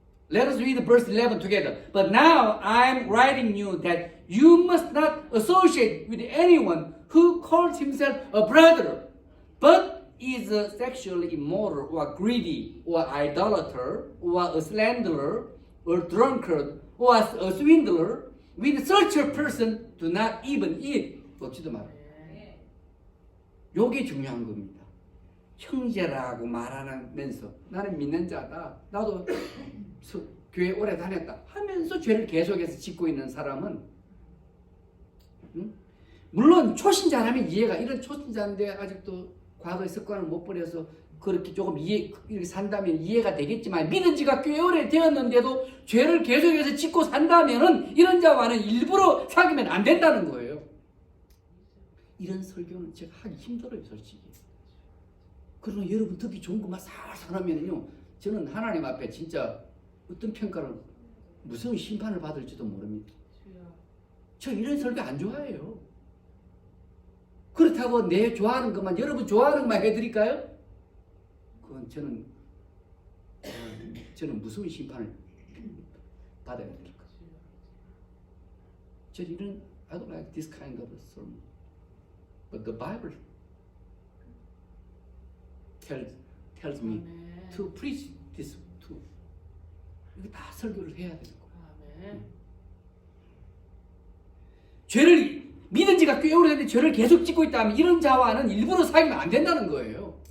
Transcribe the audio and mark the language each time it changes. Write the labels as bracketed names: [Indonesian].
[English] Let us read verse 11 together. But now I'm writing you that you must not associate with anyone who calls himself a brother, but is sexually immoral or greedy or idolater or a slanderer or drunkard or a swindler. With such a person, do not even eat. [Korean] 먹지도 말아요. 요게 중요한 겁니다. 형제라고 말하면서 나는 믿는 자다. 나도 교회 오래 다녔다 하면서 죄를 계속해서 짓고 있는 사람은 물론 초신자라면 이해가 이런 초신자인데 아직도 과거의 습관을 못 버려서 그렇게 조금 이렇게 산다면 이해가 되겠지만 믿은 지가 꽤 오래 되었는데도 죄를 계속해서 짓고 산다면은 이런 자와는 일부러 사귀면 안 된다는 거예요. 이런 설교는 제가 하기 힘들어요, 솔직히. 그러나 여러분 듣기 좋은 것만 살살 하면요, 저는 하나님 앞에 진짜 어떤 평가를 무슨 심판을 받을지도 모릅니다. 저 이런 설교 안 좋아해요. 그렇다고 내 좋아하는 것만 여러분 좋아하는 것만 해드릴까요? 그건 저는 무슨 심판을 받아야 될까? 저 이런 [English] I don't like this kind of sermon, but the Bible tells me to preach this too. [Korean] 이거 다 설교를 해야 되는 거예요. 죄를 믿은 지가 꽤 오래됐는데 죄를 계속 짓고 있다면 이런 자와는 일부러 사귀면 안 된다는 거예요.